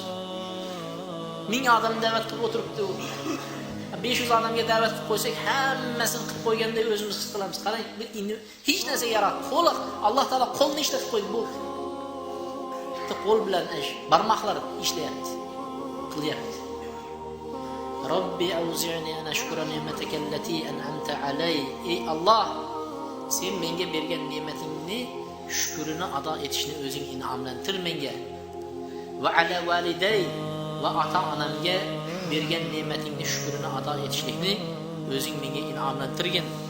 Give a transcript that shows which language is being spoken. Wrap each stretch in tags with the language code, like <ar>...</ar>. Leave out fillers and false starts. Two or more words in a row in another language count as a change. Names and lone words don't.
<uz>1000 odamni da'vat qilib o'tiribdi. 500 odamga da'vat qilib qo'ysak, hammasini qilib qo'yganday o'zimiz his qilamiz. Qarang, hech narsa yaratdi. Qo'li, Alloh taolo qo'lni ishlatib qo'ydi bu. Qo'l bilan ish, barmoqlar ishlayapti.</uz> <ar>Qilyapti. ربي أوزعني أن أشكر نعمتك التي أنعمت علي.</ar> <uz>Ey Alloh, sen menga bergan ne'matingni shukrini ado etishni o'zing in'omlantir menga.</uz> <ar>وعلى والدي,</ar> <uz>va ota-onamga bergan ne'matingni shukrini ado etishlikni o'zing menga in'omlantirgin.</uz>